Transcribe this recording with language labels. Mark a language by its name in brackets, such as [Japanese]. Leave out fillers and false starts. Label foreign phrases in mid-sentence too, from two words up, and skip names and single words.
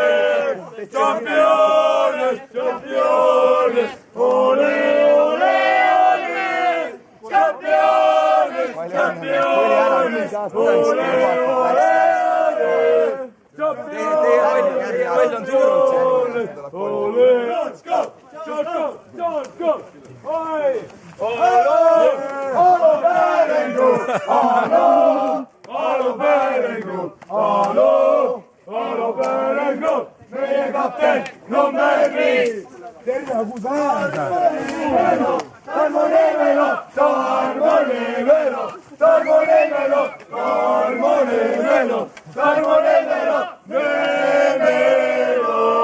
[Spanish] Campeones, campeones, ole, ole, ole. Campeones, campeones, ole, ole, ole. Campeones, ole. [English] Let's go, let's go, let's go. [Estonian] Oi, hallo, Berlingo, hallo. Hallo Berlingo, hallo, hallo Berlingo, meie kapten nummer 5. Terve Gusarda. Tarmo Nevelo, Tarmo Nevelo, Tarmo Nevelo, Tarmo Nevelo, Tarmo Nevelo, Nevelo.